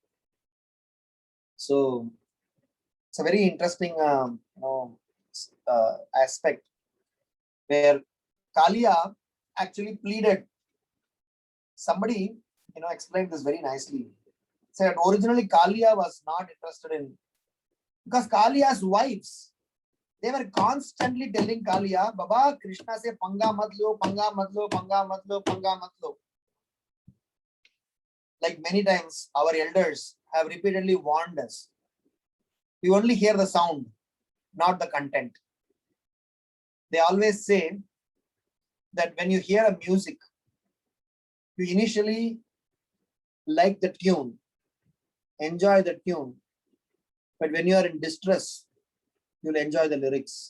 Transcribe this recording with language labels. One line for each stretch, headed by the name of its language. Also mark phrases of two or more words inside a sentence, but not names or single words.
English: So it's a very interesting aspect where Kaliya actually pleaded somebody, explained this very nicely. Said originally Kalia was not interested in, because Kalia's wives, they were constantly telling Kalia, Baba,
Hindi: Krishna se panga mat lo, panga mat lo, panga mat lo, panga mat lo.
English: Like many times our elders have repeatedly warned us. We only hear the sound, not the content. They always say that when you hear a music, you initially like the tune, enjoy the tune, but when you are in distress, you'll enjoy the lyrics.